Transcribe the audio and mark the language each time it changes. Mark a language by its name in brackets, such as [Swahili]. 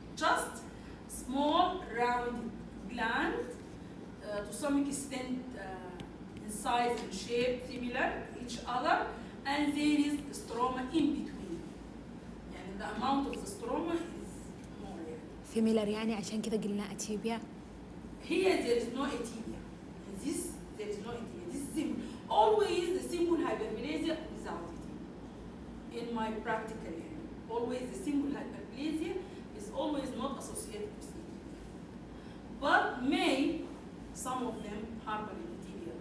[English] Just small round gland, to some extent in size and shape similar to each other, and there is stroma in between. يعني the amount of the stroma is more. [Arabic] Similar يعني عشان كذا قلنا أتيبيا. [English] Here there is no etibia. In this there is no etibia. This is simple. Always the simple hyperplasia without etibia. In my practical area, always the simple hyperplasia is always not associated with etibia. But some of them harbor etibia.